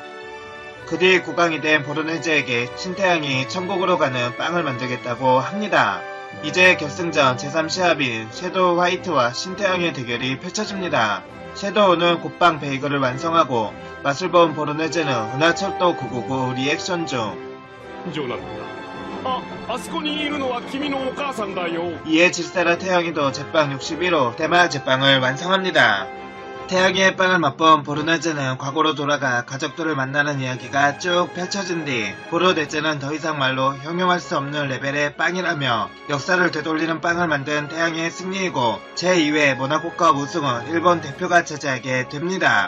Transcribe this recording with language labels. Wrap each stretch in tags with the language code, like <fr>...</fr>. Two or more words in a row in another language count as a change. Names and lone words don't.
<ko>그 뒤 국왕이 된 보르네제에게 신태양이 천국으로 가는 빵을 만들겠다고 합니다. 이제 결승전 제3시합인 섀도우 화이트와 신태양의 대결이 펼쳐집니다. 섀도우는 곱빵 베이글을 완성하고 맛을 본 보르네제는 은하철도 999 리액션 중.</ko> <ja>ジョナあそこにいるのは君のお母さんだよ</ja> <ko>이에 질세라 태양이도 제빵 61호 대마 제빵을 완성합니다. 태양이의 빵을 맛본 보르네제는 과거로 돌아가 가족들을 만나는 이야기가 쭉 펼쳐진 뒤 보르네제는 더 이상 말로 형용할 수 없는 레벨의 빵이라며 역사를 되돌리는 빵을 만든 태양이의 승리이고 제2회 모나코컵 우승은 일본 대표가 차지하게 됩니다.</ko>